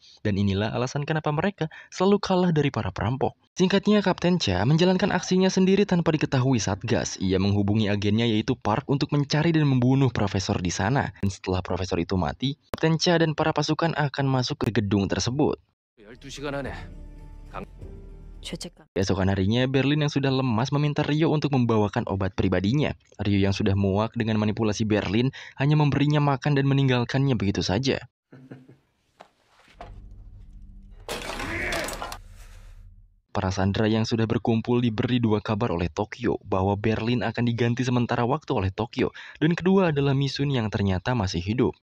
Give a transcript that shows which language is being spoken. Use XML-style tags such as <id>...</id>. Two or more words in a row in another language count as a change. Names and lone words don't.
<id>Dan inilah alasan kenapa mereka selalu kalah dari para perampok. Singkatnya, Kapten Kapten Cha menjalankan aksinya sendiri tanpa diketahui Satgas. Ia menghubungi agennya yaitu Park untuk mencari dan membunuh profesor di sana. Dan setelah profesor itu mati, Kapten Cha dan para pasukan akan masuk ke gedung tersebut.</id> <ko>12시간 안에 죄책감.</ko> <id>Keesokan harinya, Berlin yang sudah lemas meminta Rio untuk membawakan obat pribadinya. Rio yang sudah muak dengan manipulasi Berlin hanya memberinya makan dan meninggalkannya begitu saja. Para sandera yang sudah berkumpul diberi dua kabar oleh Tokyo bahwa Berlin akan diganti sementara waktu oleh Tokyo, dan kedua adalah Misun yang ternyata masih hidup.</id>